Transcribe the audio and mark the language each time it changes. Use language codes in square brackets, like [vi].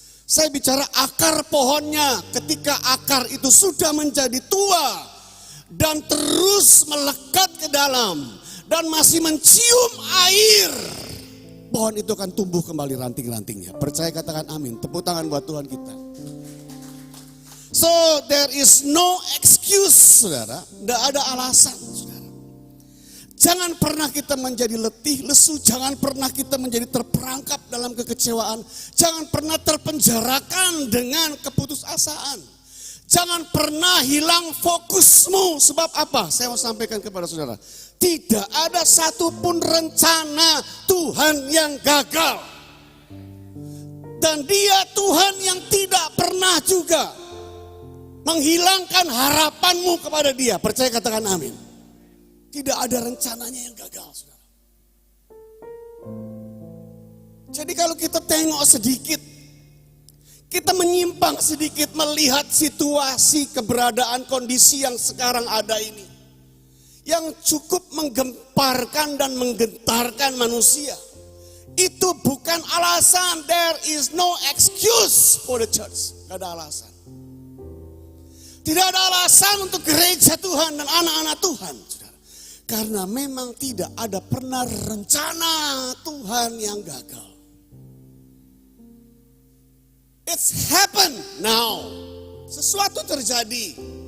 [id] Saya bicara akar pohonnya, ketika akar itu sudah menjadi tua dan terus melekat ke dalam dan masih mencium air, pohon itu akan tumbuh kembali ranting-rantingnya. Percaya, katakan amin. Tepuk tangan buat Tuhan kita. [en] So there is no excuse, saudara. [id] Tidak ada alasan, saudara. Jangan pernah kita menjadi letih, lesu. Jangan pernah kita menjadi terperangkap dalam kekecewaan. Jangan pernah terpenjarakan dengan keputusasaan. Jangan pernah hilang fokusmu. Sebab apa? Saya mau sampaikan kepada saudara. Tidak ada satupun rencana Tuhan yang gagal. Dan Dia Tuhan yang tidak pernah juga menghilangkan harapanmu kepada Dia. Percaya, katakan amin. Tidak ada rencananya yang gagal, saudara. Jadi kalau kita tengok sedikit, kita menyimpang sedikit melihat situasi, keberadaan, kondisi yang sekarang ada ini, yang cukup menggemparkan dan menggentarkan manusia. Itu bukan alasan. [en] There is no excuse for the church. [id] Tidak ada alasan. Tidak ada alasan untuk gereja Tuhan dan anak-anak Tuhan, saudara. Karena memang tidak ada pernah rencana Tuhan yang gagal. [en] It's happened now. [id] Sesuatu terjadi.